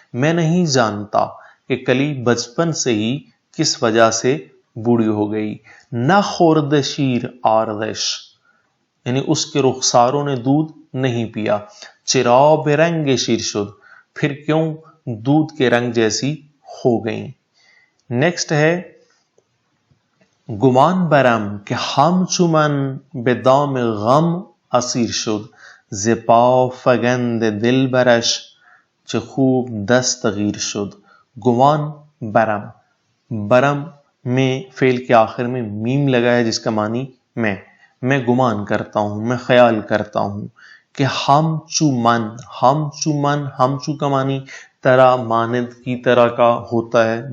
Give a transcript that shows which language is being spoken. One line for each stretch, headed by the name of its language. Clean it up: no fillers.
Urdu: میں نہیں جانتا کہ کلی بچپن سے ہی کس وجہ سے بوڑھی ہو گئی.
Persian: نہ خورد شیر آردش
Urdu: یعنی اس کے رخساروں نے دودھ نہیں پیا.
Persian: چراو برنگ شیر شد
Urdu: پھر کیوں دودھ کے رنگ جیسی ہو گئیں. نیکسٹ ہے
Persian: گمان برم کہ ہم چمن به دام غم اسیر شد، ز پا فگند دل برش چه خوب دستگیر شد.
Urdu: گمان برم، برم میں فعل کے آخر میں میم لگا ہے جس کا معنی میں گمان کرتا ہوں، میں خیال کرتا ہوں. کہ ہم چمن، ہم چمن، ہم چو کا معنی طرح، مانند کی طرح کا ہوتا ہے.